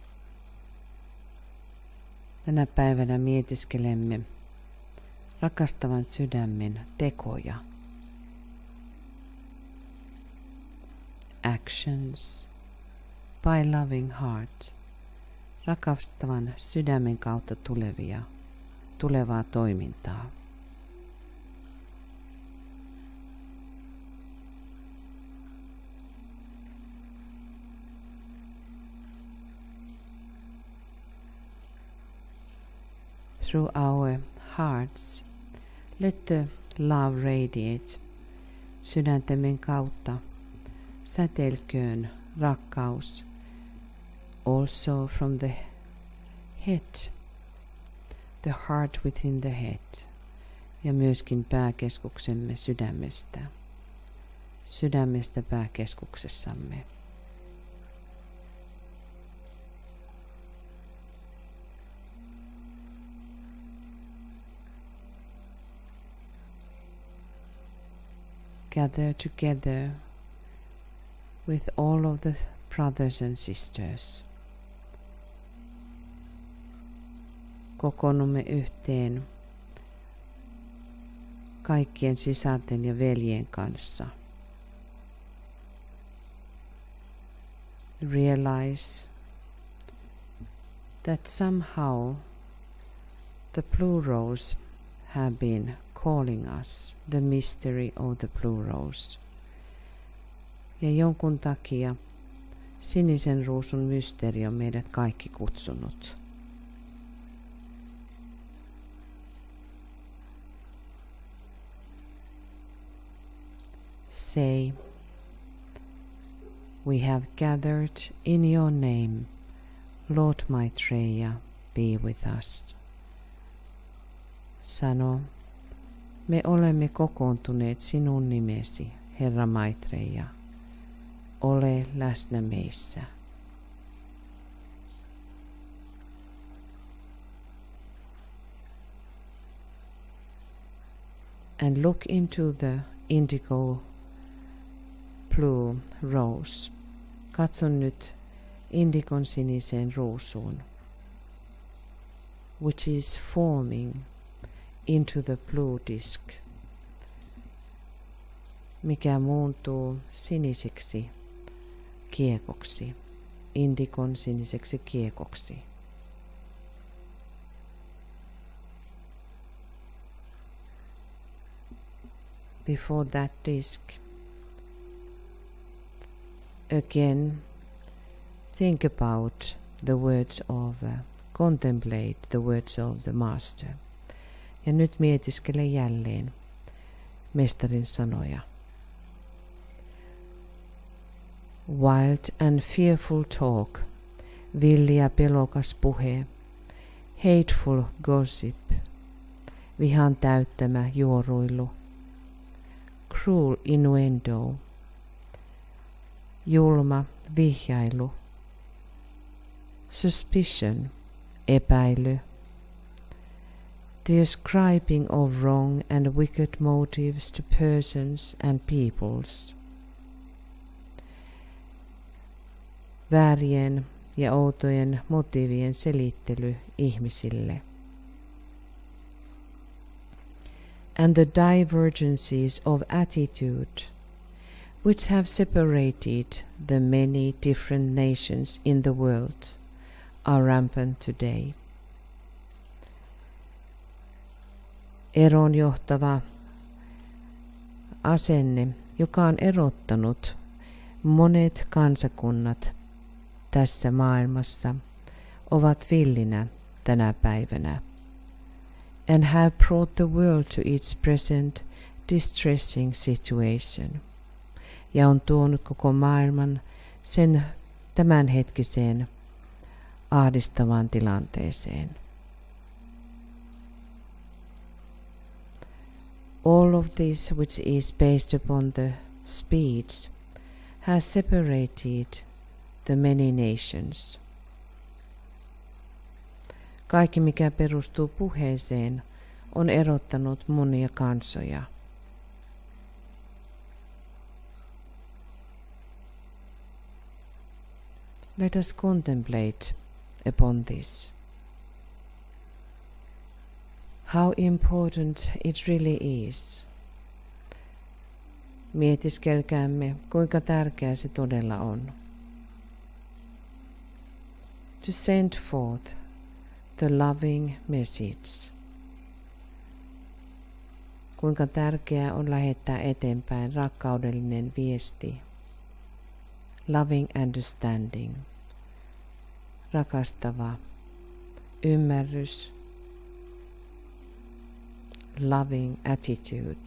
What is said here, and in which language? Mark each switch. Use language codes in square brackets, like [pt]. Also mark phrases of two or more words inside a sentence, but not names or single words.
[fi] Tänä päivänä mietiskelemme rakastavan sydämen tekoja. [en] Actions by loving heart. [fi] Rakastavan sydämen kautta tulevaa toimintaa. [en] Through our hearts, let the love radiate. [fi] Sydäntämme kautta säteilköön rakkaus. [en] Also from the head, the heart within the head, [fi] ja myöskin pääkeskuksemme sydämestä pääkeskuksessamme. [en] Gather together with all of the brothers and sisters. [fi] Kokoonnumme yhteen kaikkien sisarten ja veljen kanssa. [en] Realize that somehow the blue rose have been calling us, the mystery of the blue rose. [fi] Ja jonkun takia sinisen ruusun mysteeri on meidät kaikki kutsunut. [en] Say, we have gathered in your name, Lord Maitreya, be with us. [fi] Sano, me olemme kokoontuneet sinun nimesi, Herra Maitreya. Ole läsnä meissä. [en] And look into the indigo blue rose. [fi] Katson nyt indikon siniseen ruusuun, [en] which is forming into the blue disk, [fi] mikä muuntuu siniseksi kiekoksi indikon siniseksi kiekoksi. [en] Before that disc, again, think about the words of, contemplate the words of the Master. [fi] Ja nyt mietiskele jälleen mestarin sanoja. [en] Wild and fearful talk, [fi] villi ja pelokas puhe, [en] hateful gossip, [fi] vihan täyttämä juoruilu, [en] cruel innuendo, [fi] julma vihjailu, suspicion, epäily, [en] the ascribing of wrong and wicked motives to persons and peoples, [fi] väärien ja outojen motiivien selittely ihmisille, [en] and the divergencies of attitude which have separated the many different nations in the world are rampant today. [fi] Eroon johtava asenne, joka on erottanut monet kansakunnat tässä maailmassa, ovat villinä tänä päivänä, [en] and have brought the world to its present distressing situation, [fi] ja on tuonut koko maailman sen tämänhetkiseen ahdistavaan tilanteeseen. [en] All of this which is based upon the speech has separated the many nations. [fi] Kaikki, mikä perustuu puheeseen, on erottanut monia kansoja. [en] Let us contemplate upon this. How important it really is. [fi] Mietiskelkäämme, kuinka tärkeää se todella on. [en] To send forth the loving message. [fi] Kuinka tärkeää on lähettää eteenpäin rakkaudellinen viesti. [en] Loving understanding. [fi] Rakastava ymmärrys. [en] Loving attitude.